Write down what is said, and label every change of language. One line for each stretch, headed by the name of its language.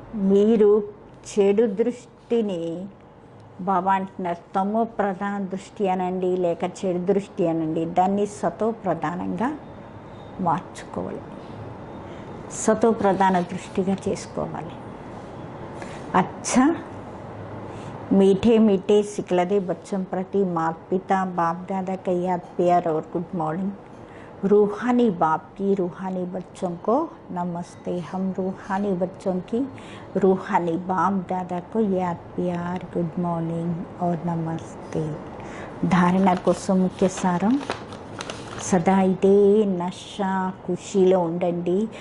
Telugu: మీరు చెడు దృష్టిని బాబా అంటున్నారు తమో ప్రధాన దృష్టి అనండి, లేక చెడు దృష్టి అనండి, దాన్ని సతో ప్రధానంగా మార్చుకోవాలి. సతో ప్రధాన దృష్టిగా చేసుకోవాలి.
Hindi: अच्छा मीठे मीठे सिखलदे बच्चों प्रति माता पिता बाप दादा का याद प्यार और गुड मॉर्निंग। रूहानी बाप की रूहानी बच्चों को नमस्ते। हम रूहानी बच्चों की रूहानी बाप दादा को याद प्यार गुड मॉर्निंग और नमस्ते।
Telugu: धारणा కోసం ముఖ్య సారం సదా ఇదే నష ఖుషీలో ఉండండి.